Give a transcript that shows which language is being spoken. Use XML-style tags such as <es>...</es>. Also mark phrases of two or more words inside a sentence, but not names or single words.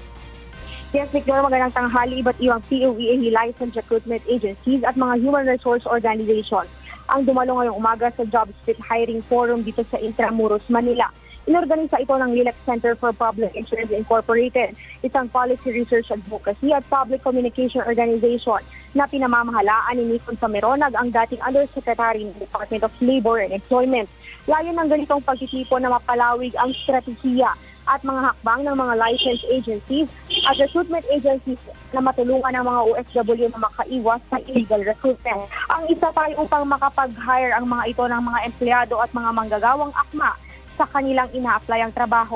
<tl>Yes, Victor, magandang tanghali. Iba't ibang POEA Licensed Recruitment Agencies at mga</tl> <en>human resource organizations</en> <tl>ang dumalo ngayong umaga sa Job Street Hiring Forum dito sa Intramuros, Manila. Inorganisa ito ng Lilac Center for Public Insurance Incorporated, isang</tl> <en>policy research advocacy</en> <tl>at</tl> <en>public communication organization</en> <tl>na pinamamahalaan ni Nicon Sameronag, ang dating Undersecretary ng Department of Labor and Employment. Layon ng ganitong pagtitipon na mapalawig ang strategiya at mga hakbang ng mga</tl> <en>licensed agencies</en> <tl>at</tl> <en>recruitment agencies</en> <tl>na matulungan ang mga OFW na makaiwas sa illegal recruitment. Ang isa tayo upang makapag-hire ang mga ito ng mga empleyado at mga manggagawang akma sa kanilang ina-apply ang trabaho.</tl>